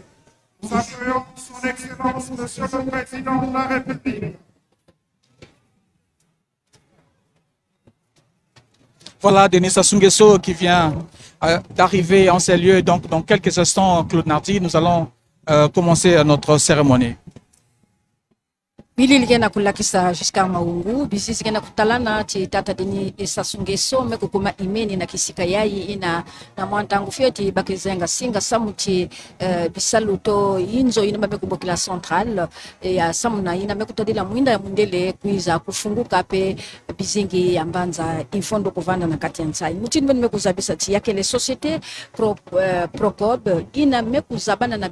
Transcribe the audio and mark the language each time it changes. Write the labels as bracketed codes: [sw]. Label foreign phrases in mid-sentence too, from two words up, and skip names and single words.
[fr] Nous accueillons son Excellence, Monsieur le Président de la République. Voilà Denis Sassou Nguesso qui vient d'arriver en ces lieux. Donc dans quelques instants, Claude Nardi, nous allons commencer notre cérémonie. [ktu] Bili ligena kulakisa Giscard Maungu, bisisi gena kutalana ti tata Denis Sassou Nguesso me kukuma imeni na kisika yai ina na mwantangu fioti bakizenga singa samuti bisaluto inzo ina mabe kubokila central ya samuna ina mekutadila mwinda ya mundele kuiza kufunguka pe bizingi ya mbanza Ifondo kuvanda na kati ya nsai mutini mene mekuzabisa ti yake [fr] le société [ktu] Procob ina mekuzabana na